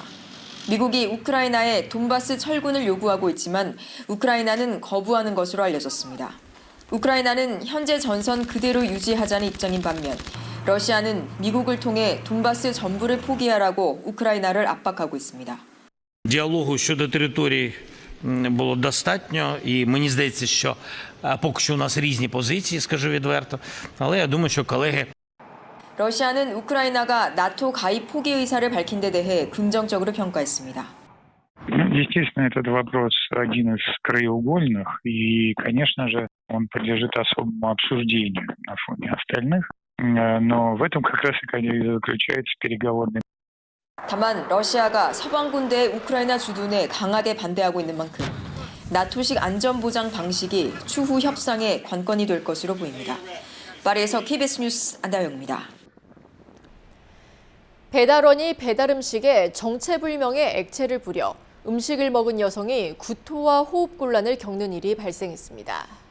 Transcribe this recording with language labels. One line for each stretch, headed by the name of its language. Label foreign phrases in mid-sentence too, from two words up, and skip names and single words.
Korean: 미국이 우크라이나에 돈바스 철군을 요구하고 있지만 우크라이나는 거부하는 것으로 알려졌습니다. 우크라이나는 현재 전선 그대로 유지하자는 입장인 반면 러시아는 미국을 통해 돈바스 전부를 포기하라고 우크라이나를 압박하고 있습니다.
Ukrainian: Діалогу щодо території було достатньо, і мені здається, що поки що у нас різні позиції, скажу відверто, але я думаю, що колеги
Korean: 러시아는 우크라이나가 나토 가입 포기 의사를 밝힌 데 대해 긍정적으로 평가했습니다.
Russian: Естественно, этот вопрос один из краеугольных, и, конечно же, он подлежит особому обсуждению на фоне остальных, но в этом как раз и заключается переговорный.
Korean: 다만 러시아가 서방 군대의 우크라이나 주둔에 강하게 반대하고 있는 만큼 나토식 안전보장 방식이 추후 협상의 관건이 될 것으로 보입니다. 파리에서 KBS 뉴스 안다영입니다. 배달원이 배달 음식에 정체불명의 액체를 뿌려 음식을 먹은 여성이 구토와 호흡곤란을 겪는 일이 발생했습니다.